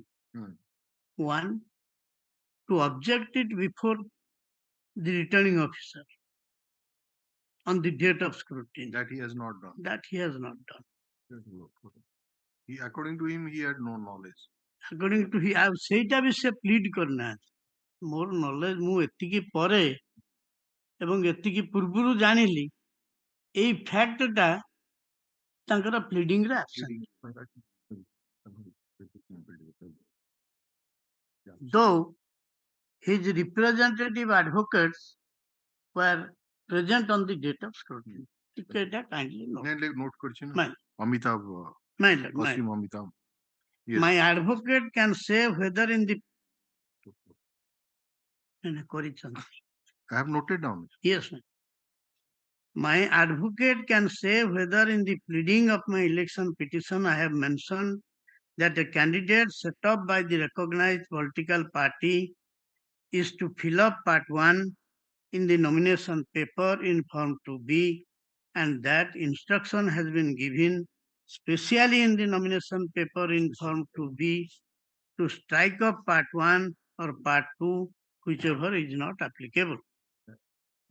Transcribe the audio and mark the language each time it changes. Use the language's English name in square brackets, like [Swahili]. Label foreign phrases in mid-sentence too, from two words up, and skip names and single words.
[English] One, to object it before the returning officer on the date of scrutiny. That he has not done. That he has not done. According to him, he had no knowledge. According to him, [Odia] ସେଇଟା ବି ସେ ପ୍ଲିଡ୍ କରିନାହାନ୍ତି ମୋର ନଲେଜ ମୁଁ ଏତିକି ପରେ ଏବଂ ଏତିକି ପୂର୍ବରୁ ଜାଣିଲି ଏଇ ଫ୍ୟାକ୍ଟଟା ତାଙ୍କର ପ୍ଲିଡିଂରେ ଆବସେଣ୍ଟ। [English] Though his representative advocates were present on the date of scrutiny. [Odia] ଟିକେ ଏଇଟା [English] kindly note. [Odia] Note କରିଛି ନା? [English] Mine. Amitabh. Mine. Wasim Amitabh. Yes. My advocate can say whether in the I have noted down. Yes, ma'am. My advocate can say whether in the pleading of my election petition I have mentioned that a candidate set up by the recognized political party is to fill up part 1 in the nomination paper in form 2b and that instruction has been given specially in the nomination paper in form 2b to strike off part 1 or part 2, whichever is not applicable.